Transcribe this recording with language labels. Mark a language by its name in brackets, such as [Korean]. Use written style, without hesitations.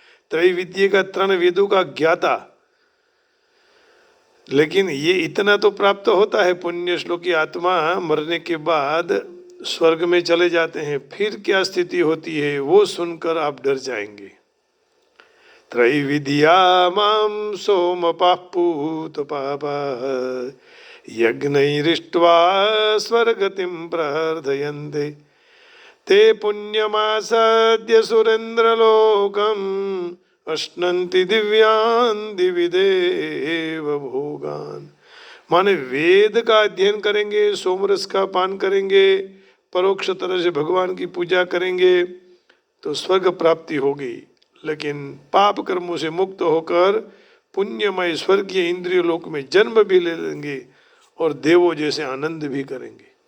[Hindi] त्रैविद्या का त्रण वेदों का ज्ञाता। लेकिन ये इतना तो प्राप्त होता है, पुण्य श्लोकी आत्मा मरने के बाद स्वर्ग में चले जाते हैं। फिर क्या स्थिति होती है वो सुनकर आप डर जाएंगे। [Sanskrit] त्रैविद्या मां सोमपः पूतपापा यज्ञैरिष्ट्वा स्वर्गतिं प्रार्थयन्ते। ते पुण्यमासाद्य सुरेन्द्रलोकम् अश्नन्ति दिव्यान् दिवि देवभोगान्। [Hindi] माने वेद का अध्ययन करेंगे, सोमरस का पान करेंगे, परोक्ष तरह से भगवान की पूजा करेंगे तो स्वर्ग प्राप्ति होगी। लेकिन पाप कर्मों से मुक्त होकर पुण्यमय स्वर्गीय इंद्रिय लोक में जन्म भी ले लेंगे और देवों जैसे आनंद भी करेंगे।